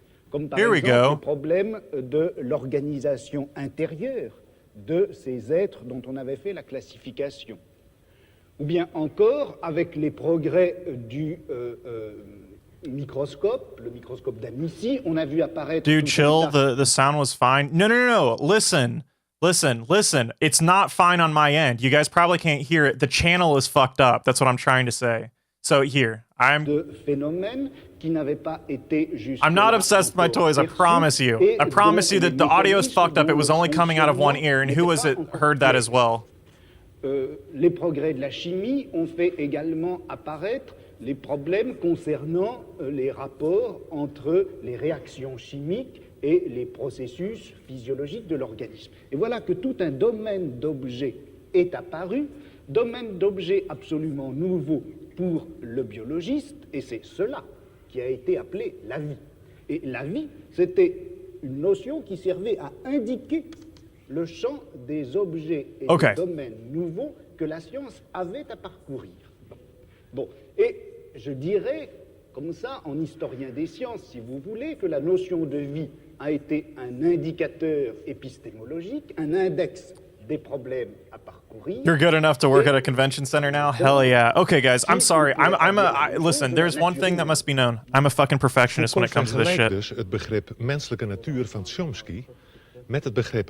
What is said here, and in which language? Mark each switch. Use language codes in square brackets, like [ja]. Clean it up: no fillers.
[fr] Comme par exemple le problème de l'organisation intérieure de ces êtres dont on avait fait la classification. Ou bien encore, avec les progrès du microscope, le microscope d'Amici, on a vu apparaître... [en] Dude, chill, the sound was fine. No. Listen. It's not fine on my end. You guys probably can't hear it. The channel is fucked up. That's what I'm trying to say. So here, [fr] de phénomènes qui n'avaient pas été [en] I'm not obsessed with my toys, I promise you. I promise you that the audio is fucked up. It was only coming out of one ear, and who was it heard that as well? [fr] Les progrès de la chimie ont fait également apparaître les problèmes concernant les rapports entre les réactions chimiques et les processus physiologiques de l'organisme. Et voilà que tout un domaine d'objets est apparu, domaine d'objets absolument nouveau pour le biologiste, et c'est cela qui a été appelé la vie. Et la vie, c'était une notion qui servait à indiquer le champ des objets et des domaines nouveaux que la science avait à parcourir. Bon, et je dirais, comme ça, en historien des sciences, si vous voulez, que la notion de vie a été un indicateur épistémologique, un index des problèmes à parcourir. [en] You're good enough to work at a convention center now? Hell yeah. Okay, guys, I'm sorry. Listen, there's one thing that must be known. I'm a fucking perfectionist when it comes to this shit. [nl] Dus het begrip menselijke natuur van Chomsky met het begrip